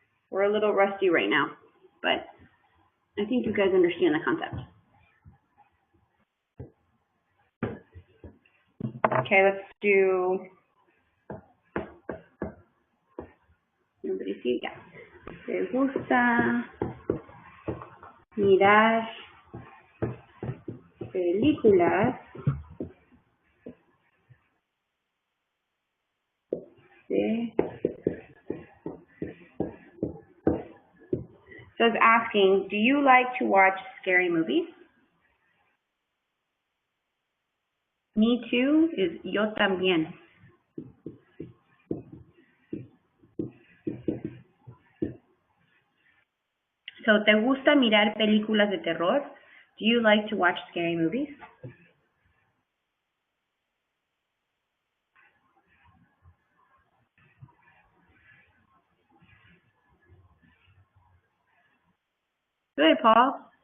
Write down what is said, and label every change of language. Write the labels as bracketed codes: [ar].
[en] We're a little rusty right now, but I think you guys understand the concept. Okay, let's do, nobody see it yet. [es] ¿Te gusta mirar películas de... [en] So it's asking, do you like to watch scary movies? Me too is [es] yo también. [en] So, [es] ¿te gusta mirar películas de terror? [en] Do you like to watch scary movies? Good, Paul.